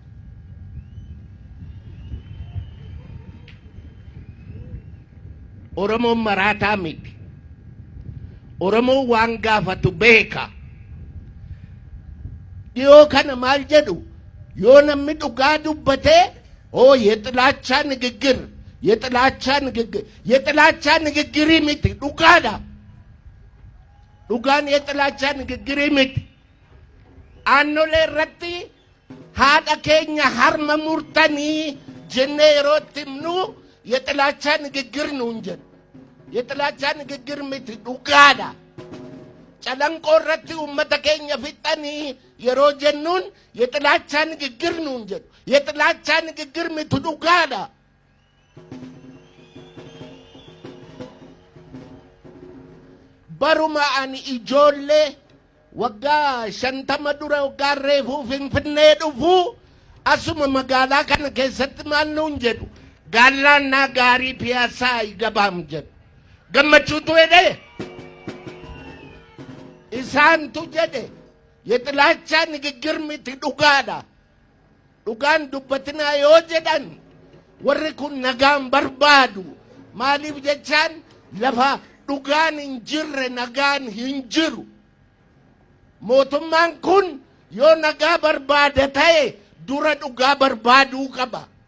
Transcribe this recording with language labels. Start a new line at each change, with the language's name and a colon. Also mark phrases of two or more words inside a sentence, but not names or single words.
Oromo: Oromoon maraataa miti. Oromoon waan gaafatu beeka. Dhiyoo kana maal jedhu yoo namni dhugaa dubbatee
Amharic: የጥላቻ ንግግር የጥላቻ ንግግር
Oromo: miti dhugaadha dhugaan
Amharic: የጥላቻ ንግግር
Oromo: miti Anoleetti haadha keenya harma murtanii jennerattumoo
Amharic: የጥላቻ ንግግር ነው እንጂ የጥላቻ ንግግር
Oromo: miti dhugaadha Calanqootti ummata keenya fixanii yeroo jennuun
Amharic: የጥላቻ ንግግር ነው እንጂ የጥላቻ ንግግር
Oromo: miti dhugaadha baruma ani ijoollee waggaa 50 dura waggaa reefuu Finfinnee dhufu asuma magaalaa kana keessatti maal nuun jedhu gaalaannaa gaarii piyaasaa gabaam jedhu gammachuutu jedhe isaantu jedhe
Amharic: የጥላቻ ንግግር
Oromo: miti dhugaadha dhugaan dubbatanii yoo jedhan warri kun nagaan barbaadu maaliif jechaan lafa dhugaan hin jirre nagaan hin jiru. Mootummaan kun yoo nagaa barbaada ta'e dura dhugaa barbaaduu qaba.